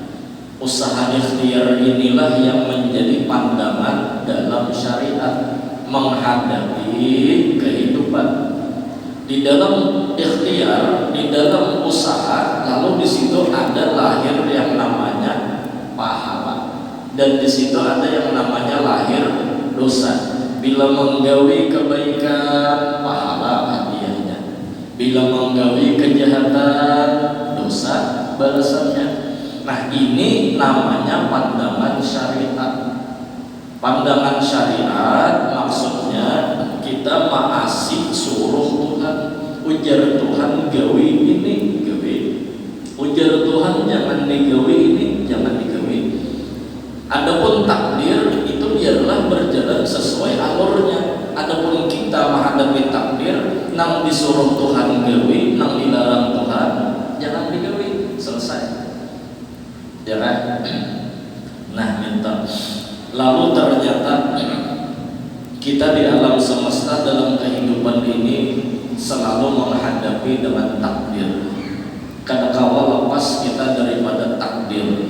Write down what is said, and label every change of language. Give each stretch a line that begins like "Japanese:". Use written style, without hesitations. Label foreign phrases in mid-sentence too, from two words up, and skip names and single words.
Indonesian: Usaha ikhtiar inilah yang menjadi pandangan dalam syariat menghadapi kehidupan. Di dalam ikhtiar, di dalam usaha, lalu di situ ada lahir yang namanya pahala, dan di situ ada yang namanya lahir dosa. Bila menggawi kebaikan, pahala hadiahnya. Bila menggawi kejahatan, dosa balasannya. Nah ini namanya pandangan syariat. Pandangan syariat maksudnya kita maasih suruh Tuhan.
Banjar: Ujar Tuhan gawi ini, gawi. Ujar Tuhan jangan digawi ini, jangan digawi.
Indonesian: Adapun takdir itu biarlah berjalan sesuai alurnya. Adapun kita menghadapi takdir, nang disuruh Tuhan gawi, nang dilarang Tuhan jangan digawi, selesai. Ya kan? Nah, minta. Lalu ternyata kita di alam semesta dalam kehidupan ini selalu menghadapi dengan takdir. Kadangkala lepas kita daripada takdir.